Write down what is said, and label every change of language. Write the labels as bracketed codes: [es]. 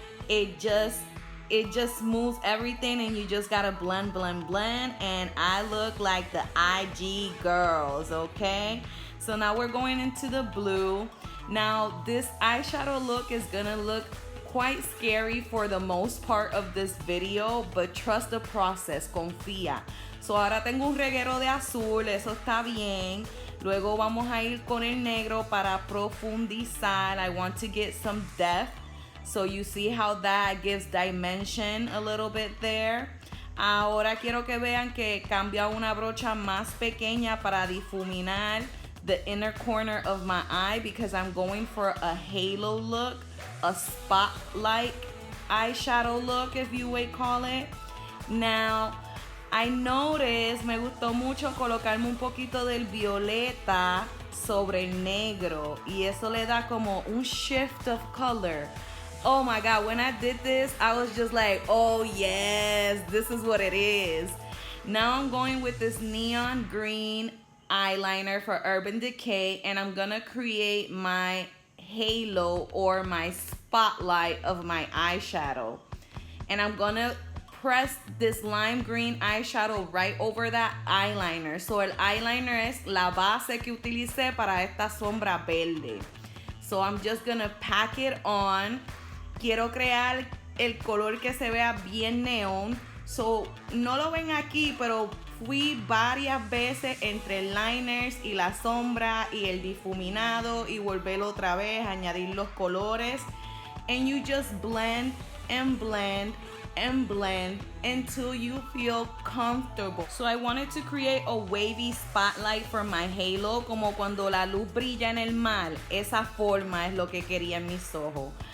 [en] It just smooths everything, and you just gotta blend, and I look like the IG girls, okay? So now we're going into the blue. Now this eyeshadow look is gonna look quite scary for the most part of this video, but trust the process, confía. [es] So ahora tengo un reguero de azul, eso está bien. Luego vamos a ir con el negro para profundizar. [en] I want to get some depth. So you see how that gives dimension a little bit there. [es] Ahora quiero que vean que cambia una brocha más pequeña para difuminar [en] the inner corner of my eye, because I'm going for a halo look, a spotlight eyeshadow look, if you would call it. Now, I noticed, [es] me gustó mucho colocarme un poquito del violeta sobre el negro, y eso le da como un [en] shift of color. Oh my God, when I did this, I was just like, oh yes, this is what it is. Now I'm going with this neon green eyeliner for Urban Decay, and I'm gonna create my halo or my spotlight of my eyeshadow. And I'm gonna press this lime green eyeshadow right over that eyeliner. [es] So el eyeliner es la base que utilicé para esta sombra verde. [en] So I'm just gonna pack it on. [es] Quiero crear el color que se vea bien neón. So no lo ven aquí, pero fui varias veces entre el liners y la sombra y el difuminado y volverlo otra vez, añadir los colores. [en] And you just blend and blend and blend until you feel comfortable. So I wanted to create a wavy spotlight for my halo, [es] como cuando la luz brilla en el mar. Esa forma es lo que quería en mis ojos.